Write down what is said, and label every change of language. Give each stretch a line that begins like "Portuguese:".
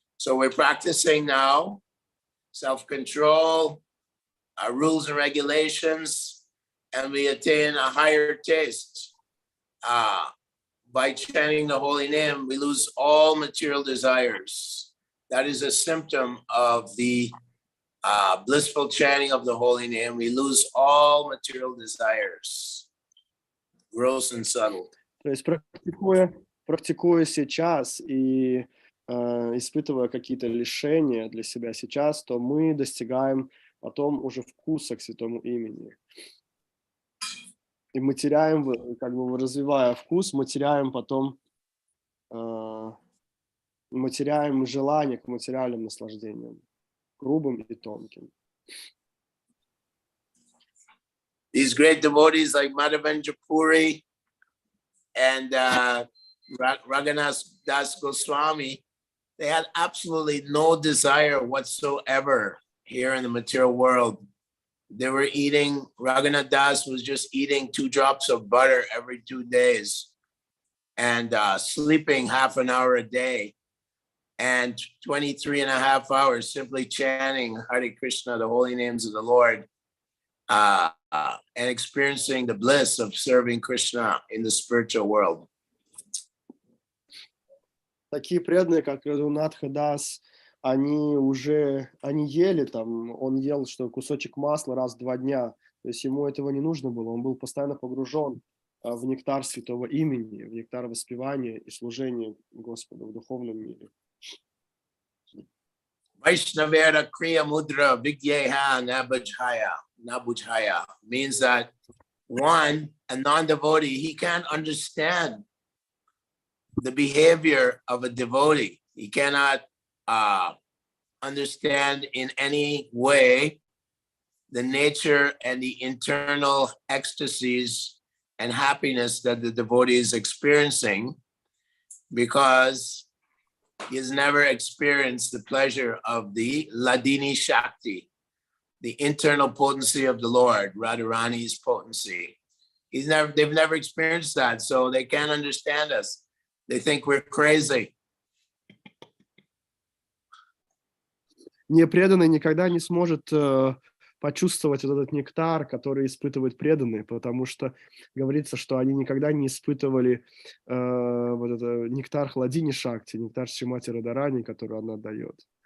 English: So we're practicing now self-control, our rules and regulations, and we attain a higher taste. By chanting the holy name, we lose all material desires. That is a symptom of the blissful chanting of the holy name. We lose all material desires, gross and subtle.
Russian: То есть практикуя сейчас и испытывая какие-то лишения для себя сейчас, то мы достигаем потом уже вкуса к Святому Имени. И мы теряем, как бы развивая вкус, мы теряем потом, мы теряем желание к материальным наслаждениям, грубым и тонким.
English: These great devotees like Madhavendra Puri and Raghunath Das Goswami, they had absolutely no desire whatsoever here in the material world. They were eating, Raghunath Das was just eating 2 drops of butter every 2 days and sleeping half an hour a day and 23 and a half hours simply chanting Hare Krishna, the holy names of the Lord, and experiencing the bliss of serving Krishna in the spiritual world.
Russian: Такие преданные, как Рагунатха Дас, они ели там, он ел что кусочек масла раз в 2 дня, то есть ему этого не нужно было, он был постоянно погружен в нектар Святого Имени, в нектар воспевания и служения Господу в духовном мире.
Bangla: Vaishnavera Kriya Mudra Vigyeha Nabujhaya
English: means that one, a non-devotee, he can't understand the behavior of a devotee. He cannot understand in any way the nature and the internal ecstasies and happiness that the devotee is experiencing because he has never experienced the pleasure of the Ladini Shakti, the internal potency of the Lord, Radharani's potency. They've never experienced that, so they can't understand us. They think we're crazy.
Russian: Непреданный никогда не сможет почувствовать вот этот нектар, который испытывают преданные, потому что говорится, что они никогда не испытывали вот это нектар Хладини Шакти, нектар Шримати Радharani, который она дает.